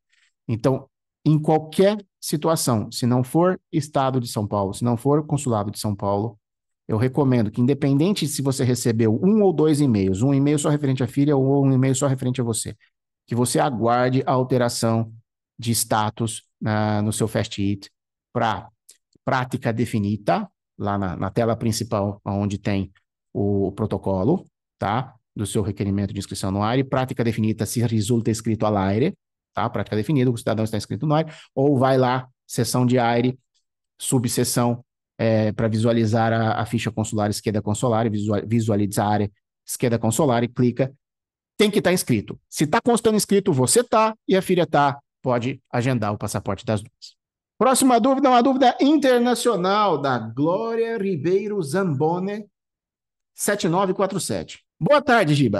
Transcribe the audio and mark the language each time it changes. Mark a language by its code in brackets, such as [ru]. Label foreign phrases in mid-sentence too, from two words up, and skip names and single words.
[pt] Então, em qualquer situação, se não for Estado de São Paulo, se não for Consulado de São Paulo, eu recomendo que, independente se você recebeu um ou dois e-mails, um e-mail só referente à filha ou um e-mail só referente a você, que você aguarde a alteração de status no seu Fast It para prática definida, lá na tela principal, onde tem o protocolo, tá? Do seu requerimento de inscrição no AIRE, prática definida se resulta escrito all'aire, tá? Prática definida, o cidadão está inscrito no AIRE, ou vai lá, seção de AIRE, subseção para visualizar a ficha consular [it] scheda consolare, [pt] visualizar [it] scheda consolare, [pt] clica, tem que estar inscrito. Se está constando inscrito, você está, e a filha está, pode agendar o passaporte das duas. Próxima dúvida, uma dúvida internacional da Glória Ribeiro Zambone, 7947. Boa tarde, Giba.